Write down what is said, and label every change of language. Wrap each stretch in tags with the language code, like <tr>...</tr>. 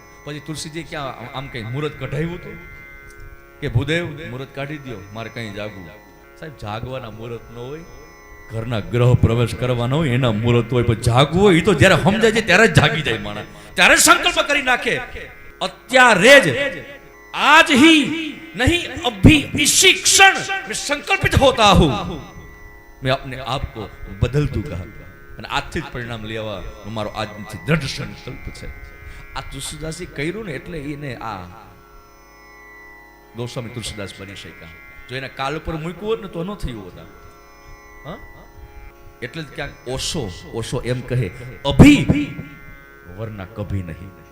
<gu>પછી તુલસીજી ક્યાં આમ કઈ મુહૂર્ત કઢાવ્યું હતું કે ભૂદેવ મુહૂર્ત કાઢી દો, મારે કઈ જાગવું? સાહેબ જાગવાના મુહૂર્ત ન હોય, ઘરના ગ્રહ પ્રવેશ કરવાનો હોય એના મુહૂર્ત હોય. પણ જાગવું હોય એ તો જ્યારે સમજાય છે ત્યારે જ જાગી જાય માણસ, ત્યારે સંકલ્પ કરી નાખે. અત્યારે જ,</gu> <hi>आज ही नहीं अभी इसी क्षण मैं संकल्पित होता हूं, मैं अपने आप को बदल दूंगा.</hi> <gu>અને આજથી જ પરિણામ લેવા મારો આજથી દ્રઢ સંકલ્પ છે. આ તુલસીદાસજી કર્યું ને એટલે એને આ ગોસ્વામી તુલસીદાસ બની શક્યા. જો એને કાલ ઉપર મૂક્યું હોત ને તો ન થયું હોત. એટલે જ ક્યાંક ઓશો એમ કહે,</gu> <hi>અભી વરના કભી નહીં.</hi>